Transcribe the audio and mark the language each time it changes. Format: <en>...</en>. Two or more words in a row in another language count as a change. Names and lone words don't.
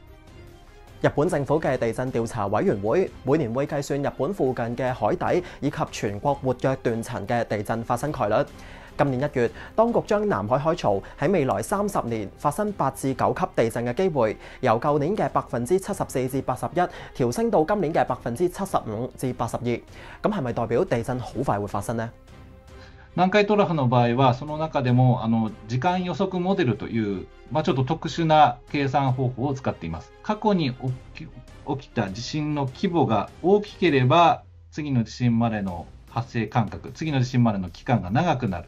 <yue>日本政府嘅地震調查委員會每年會計算日本附近嘅海底以及全國活躍斷層嘅地震發生概率。今年1月，當局將南海海槽喺未來30年發生8至9級地震嘅機會，由舊年嘅74%至81調升到今年嘅75%至82。咁係咪代表地震好快會發生呢？</yue> <ja>南海トラフの場合は、その中でも時間予測モデルという、ちょっと特殊な計算方法を使っています。過去に起きた地震の規模が大きければ、次の地震までの発生間隔、次の地震までの期間が長くなる。</ja>